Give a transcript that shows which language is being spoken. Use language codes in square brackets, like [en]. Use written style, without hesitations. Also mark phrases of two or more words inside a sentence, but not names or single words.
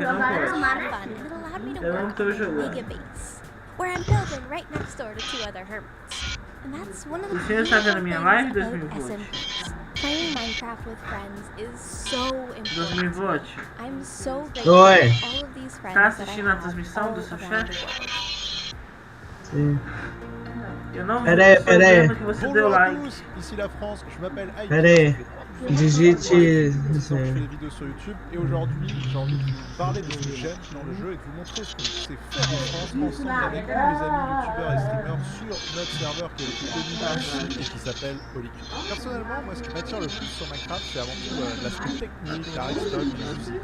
[en] That was a lot of fun, and it allowed me to work on mega base, where I'm building right next door to 2 other hermits. And that's one of the things about SMPs. Playing Minecraft with friends is so important. I'm so grateful for all of these friends that I have all around the world. [pt] Sim. Peraí. Que você deu like. [fr] Ici la France, je m'appelle Aïe. [pt] Peraí. Digite. [fr] Je fais des vidéos sur YouTube et aujourd'hui j'ai envie de vous parler de ce que j'aime dans le jeu et de vous montrer ce qu'on sait faire en France ensemble avec tous mes amis youtubeurs et streamers sur notre serveur qui est le plus connu ici et qui s'appelle Polycube. Personnellement, moi ce qui m'attire le plus sur Minecraft c'est avant tout l'aspect technique, la redstone, les outils.